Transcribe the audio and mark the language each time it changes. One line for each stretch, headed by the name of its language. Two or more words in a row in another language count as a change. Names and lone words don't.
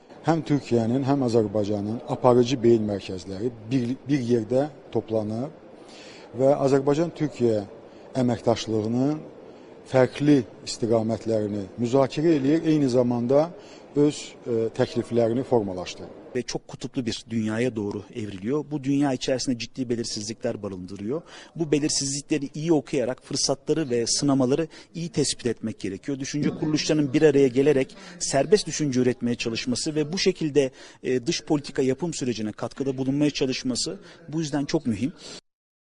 Azerbaijani: Həm Türkiyənin, həm Azərbaycanın aparıcı beyin mərkəzləri bir yerdə toplanıb və Azərbaycan-Türkiyə əməkdaşlığının fərqli istiqamətlərini müzakirə edir, eyni zamanda öz təkliflərini formalaşdırır.
Turkish: Ve çok kutuplu bir dünyaya doğru evriliyor. Bu dünya içerisinde ciddi belirsizlikler barındırıyor. Bu belirsizlikleri iyi okuyarak fırsatları ve sınamaları iyi tespit etmek gerekiyor. Düşünce kuruluşlarının bir araya gelerek serbest düşünce üretmeye çalışması ve bu şekilde dış politika yapım sürecine katkıda bulunmaya çalışması bu yüzden çok mühim.